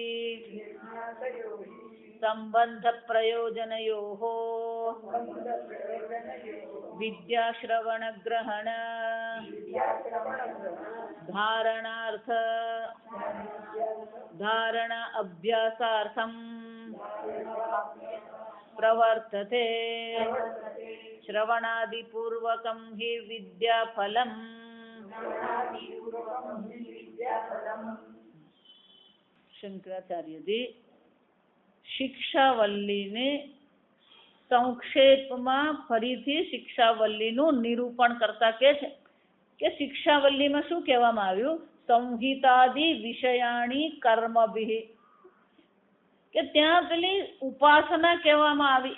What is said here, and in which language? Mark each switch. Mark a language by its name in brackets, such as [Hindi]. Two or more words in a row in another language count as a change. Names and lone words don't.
[Sanskrit] संबंध प्रयोजनयोः विद्याश्रवण ग्रहण धारणार्थ धारणा अभ्यासार्थं प्रवर्तते श्रवणादिपूर्वकं हि विद्याफलम् [Gujarati] शंकराचार्य जी શિક્ષાવલ્લીને સંક્ષેપમાં ફરીથી શિક્ષાવલ્લીનું નિરૂપણ કરતા કહે છે કે શિક્ષાવલ્લીમાં શું કહેવામાં આવ્યું? [Sanskrit] संहितादि विषयाणी कर्मभिः, [Gujarati] કે ત્યાં પેલી ઉપાસના કહેવામાં આવી.